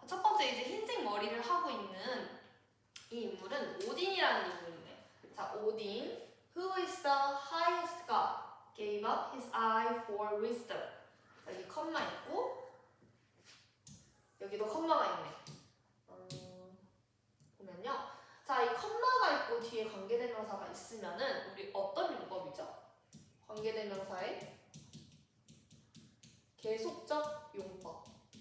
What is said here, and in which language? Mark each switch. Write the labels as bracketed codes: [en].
[ko] 첫 번째 이제 흰색 머리를 하고 있는 이 인물은 오딘이라는 인물이에요. [en] 자, 오딘, who is the highest god, gave up his eye for wisdom. [ko] 여기 컴마 있고 여기도 컴마가 있네. 보면요. 자, 이 컴마가 있고 뒤에 관계대명사가 있으면은 우리 어떤 용법이죠? 관계대명사의 계속적 용법.